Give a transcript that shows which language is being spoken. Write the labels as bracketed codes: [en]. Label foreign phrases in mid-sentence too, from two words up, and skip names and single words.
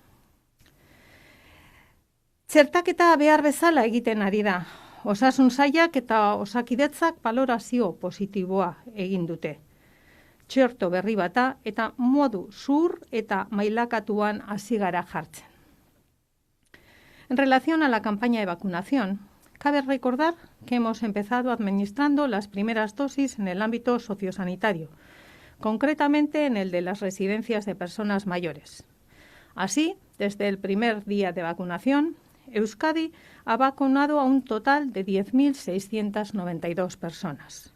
[eu] Txertaketa behar bezala egiten ari da. Osasun sailak eta Osakidetzak balorazio positiboa egin dute. Txerto berri bata eta modu zur eta mailakatuan hasi gara jartzen. [es] En relación a la campaña de vacunación, cabe recordar que hemos empezado administrando las primeras dosis en el ámbito sociosanitario, concretamente en el de las residencias de personas mayores. Así, desde el primer día de vacunación, Euskadi ha vacunado a un total de 10.692 personas.